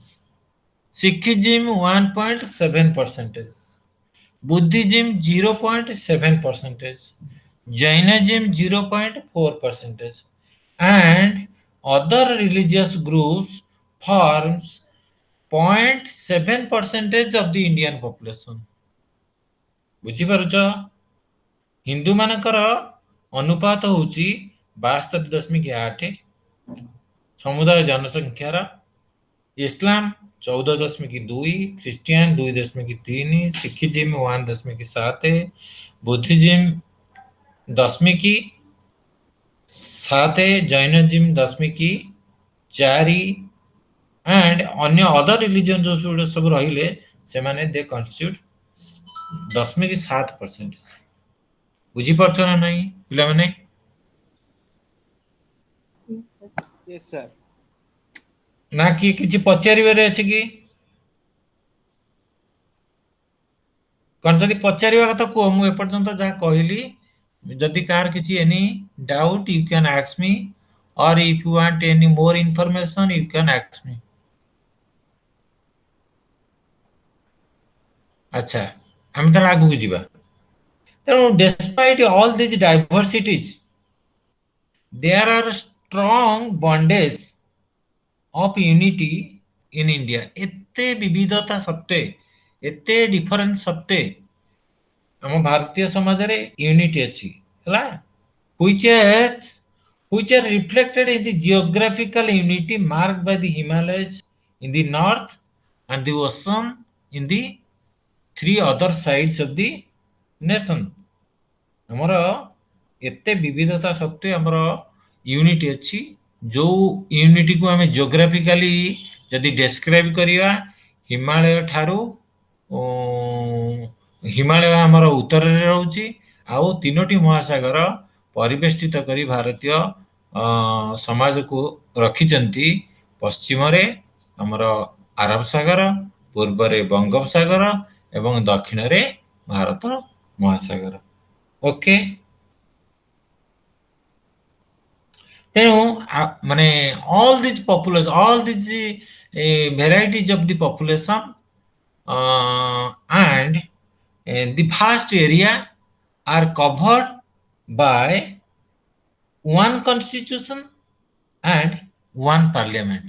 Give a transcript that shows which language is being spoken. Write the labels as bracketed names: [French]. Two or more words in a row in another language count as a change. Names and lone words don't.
[English] Sikhism 1.7%, Buddhism 0.7%, Jainism 0.4%, and other religious groups forms 0.7% of the Indian population. [Odia] ବୁଝିପାରୁଛ? ହିନ୍ଦୁ ମାନଙ୍କର ଅନୁପାତ ହଉଛି 72.8 ସମୁଦାୟ ଜନସଂଖ୍ୟାର, ଇସଲାମ 14.2, ଖ୍ରୀଷ୍ଟିଆନ 2.3, ଶିଖିଜିମ୍ 1.7, ବୁଦ୍ଧିଜିମ୍ 0.7, ଜୈନଜିମ୍ 0.4, and ଅନ୍ୟ other religion ଯୋଉ ସବୁ ରହିଲେ ସେମାନେ they constitute 0.7%. ବୁଝିପାରୁଛ ନା ନାହିଁ ପିଲାମାନେ? [English] Yes, sir. [Odia] ନା କି କିଛି ପଚାରିବାରେ ଅଛି କି? କଣ ଯଦି ପଚାରିବା କଥା କୁହ, ମୁଁ ଏପର୍ଯ୍ୟନ୍ତ ଯାହା କହିଲି, ଯଦି କାହାର କିଛି [English] any doubt you can ask me, or if you want any more information you can ask me. [Odia] ଆଚ୍ଛା, ଆମେ ତାହେଲେ ଆଗକୁ ଯିବା। [English] ତେଣୁ despite all these diversities, there are strong bondage of unity in India. [Odia] ଏତେ ବିବିଧତା ସତ୍ତ୍ୱେ, ଏତେ ଡିଫରେନ୍ସ ସତ୍ତ୍ୱେ ଆମ ଭାରତୀୟ ସମାଜରେ ୟୁନିଟି ଅଛି, ହେଲା, [English] which are reflected in the geographical unity marked by the Himalayas in the north and the ocean in the three other sides of the nation. [Odia] ଆମର ଏତେ ବିବିଧତା ସତ୍ତ୍ୱେ ଆମର ୟୁନିଟି ଅଛି, ଯୋଉ ୟୁନିଟିକୁ ଆମେ ଜିଓଗ୍ରାଫିକାଲି ଯଦି ଡେସ୍କ୍ରାଇବ୍ କରିବା, ହିମାଳୟ ଠାରୁ ହିମାଳୟ ଆମର ଉତ୍ତରରେ ରହୁଛି, ଆଉ 3ଟି ମହାସାଗର ପରିବେଷ୍ଟିତ କରି ଭାରତୀୟ ସମାଜକୁ ରଖିଛନ୍ତି। ପଶ୍ଚିମରେ ଆମର ଆରବ ସାଗର, ପୂର୍ବରେ ବଙ୍ଗୋପସାଗର ଏବଂ ଦକ୍ଷିଣରେ ଭାରତ ମହାସାଗର। [English] ଓକେ, [Odia] ତେଣୁ ମାନେ [English] all these population, all these varieties of the population and the vast area are covered by one constitution and one parliament.